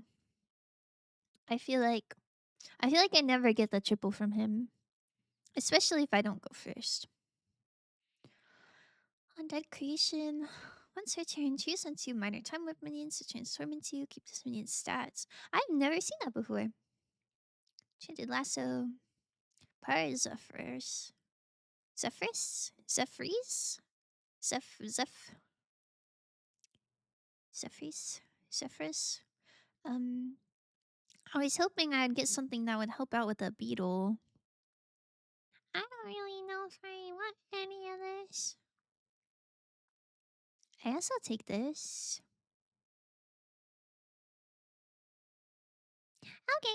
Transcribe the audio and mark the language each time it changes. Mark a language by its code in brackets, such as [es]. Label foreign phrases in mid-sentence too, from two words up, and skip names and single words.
[en] I feel like I never get the triple from him, especially if I don't go first. Undead creation. Once per turn, choose on 2 minor time warp minions to transform into. Keep this minion's stats. I've never seen that before. Chanted lasso. Parzephyrs. Zephyrs? Zephyrs? Zephyrs? Zephyrs? Um, I was hoping I'd get something that would help out with the beetle. I don't really know if I want any of this. I guess I'll take this. Okay.